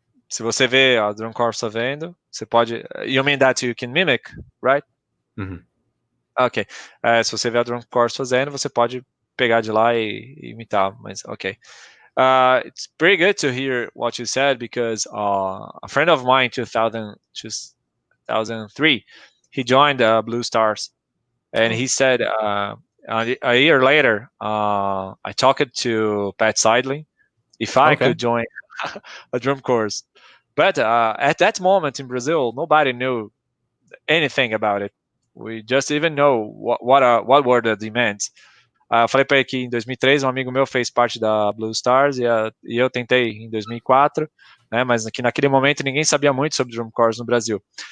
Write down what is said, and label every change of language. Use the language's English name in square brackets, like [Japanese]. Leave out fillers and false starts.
[Portuguese] Se você vê a drum corps fazendo, você pode. [English] You mean that you can mimic, right? Ok. [Portuguese] Se você vê a drum corps fazendo, você pode pegar de lá e imitar, mas ok. [English] It's pretty good to hear what you said, because a friend of mine in 2003, he joined Blue Stars, and he said a year later, I talked to Pat Seidling if I could join a drum course. But at that moment in Brazil, nobody knew anything about it. We just even know what were the demands. [Portuguese] Falei para ele que em 2003 um amigo meu fez parte da Blue Stars, e eu tentei em 2004, né, mas naquele momento ninguém sabia muito sobre drum corps no Brasil.